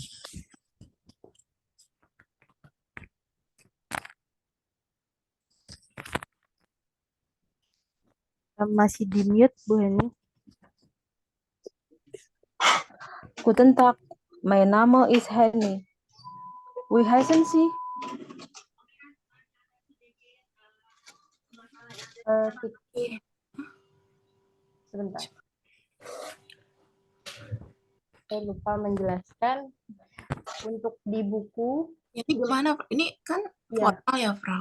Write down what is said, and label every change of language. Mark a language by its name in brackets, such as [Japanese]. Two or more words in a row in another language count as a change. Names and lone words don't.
[Indonesian] masih di mute, Bu Heni. [German] Guten Tag, mein Name ist Henny. Wie heißen Sie? [Indonesian] Sebentar. Saya lupa menjelaskan untuk di buku. Ini gimana? Ini kan formal ya, Frau?